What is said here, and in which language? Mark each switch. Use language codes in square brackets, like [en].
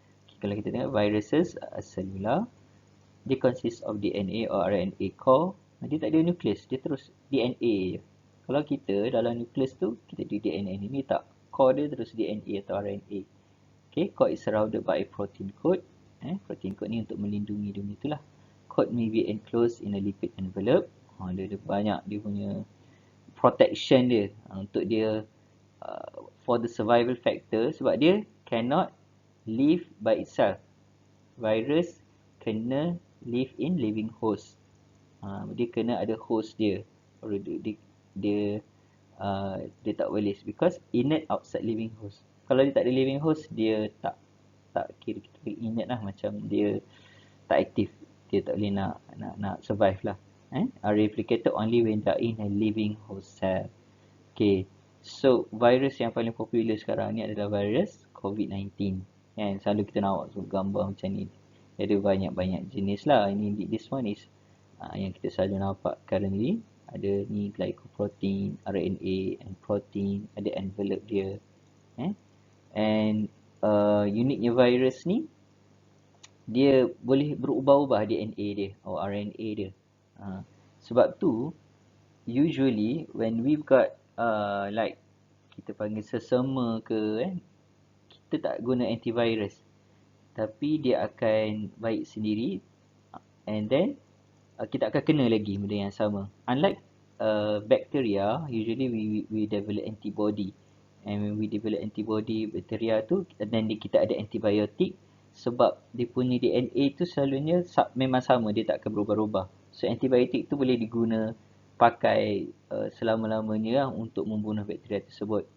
[en] Okay, [ms] kalau kita tengok [en] viruses are cellular, dia consist of DNA or RNA core. [ms] Dia tak ada nukleus, dia terus DNA je. Kalau kita dalam nukleus tu, kita ada DNA ni tak. [en] Core dia terus DNA atau RNA. Okay, core is surrounded by a protein coat. [ms] Protein coat ni untuk melindungi dia itulah. [en] Coat may be enclosed in a lipid envelope. [ms] Dia ada banyak dia punya protection dia untuk dia [en] for the survival factor, [ms] sebab dia [en] cannot live by itself. [ms] Virus kena live in living host. Dia kena ada host dia. [en] Or [ms] dia tak boleh, [en] because inert outside living host. [ms] Kalau dia tak ada living host, dia tak kira kita inert lah, macam dia tak aktif. Dia tak boleh nak survive lah. [en] Are replicated only when they are in a living host cell. Okay. [ms] So, virus yang paling popular sekarang ni adalah virus COVID-19. Selalu kita nampak gambar macam ni. Ada banyak-banyak jenis lah. [en] This one is [ms] yang kita selalu nampak currently. Ada ni glycoprotein, RNA and protein. Ada envelope dia. And uniknya virus ni, dia boleh berubah-ubah DNA dia atau RNA dia. Sebab tu, [en] usually when we've got like [ms] kita panggil sesama ke kita tak guna antivirus. Tapi dia akan baik sendiri, and then kita akan kena lagi benda yang sama. [en] Unlike bacteria, usually we develop antibody. And when we develop antibody, [ms] bacteria tu, then kita ada antibiotik, sebab dia punya DNA tu selalunya memang sama, dia tak akan berubah-ubah. So antibiotik tu boleh diguna pakai selama-lamanya lah untuk membunuh bakteria tersebut.